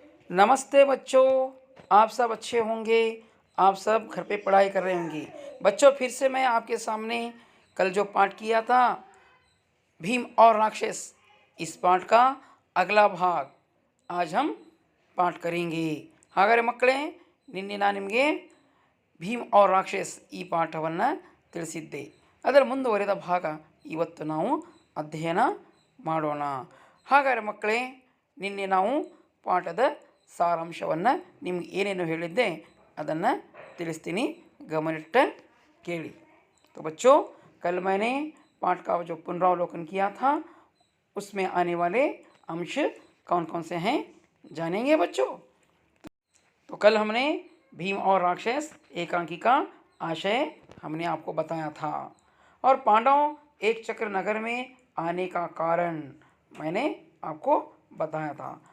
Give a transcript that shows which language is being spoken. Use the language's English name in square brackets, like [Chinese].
[Hindi] नमस्ते बच्चों, आप सब अच्छे होंगे। आप सब घर पे पढ़ाई कर रहे होंगे। बच्चों, फिर से मैं आपके सामने कल जो पाठ किया था भीम और राक्षस, इस पाठ का अगला भाग आज हम पाठ करेंगे। [Kannada] ಹಾಗಾದರೆ ಮಕ್ಕಳೇ, ನಿನ್ನೆ ನಾನು ನಿಮಗೆ ಭೀಮ್ [Hindi] और [Kannada] ರಾಕ್ಷಸ್ ಈ ಪಾಠವನ್ನು ತಿಳಿಸಿದ್ದೆ. ಅದರ ಮುಂದುವರೆದ ಭಾಗ ಇವತ್ತು ನಾವು ಅಧ್ಯಯನ ಮಾಡೋಣ. ಹಾಗಾದರೆ ಮಕ್ಕಳೇ, ನಿನ್ನೆ ನಾವು ಪಾಠದ ಸಾರಾಂಶವನ್ನು ನಿಮ್ಗೆ ಏನೇನು ಹೇಳಿದ್ದೆ ಅದನ್ನು ತಿಳಿಸ್ತೀನಿ, गमनिट्ट केली। [Hindi] तो बच्चों, कल मैंने पाठ का जो पुनरावलोकन किया था उसमें आने वाले अंश कौन कौन से हैं जानेंगे बच्चों। तो कल हमने भीम और राक्षस एकांकी का आशय हमने आपको बताया था और पांडव एक चक्र नगर में आने का कारण मैंने आपको बताया था।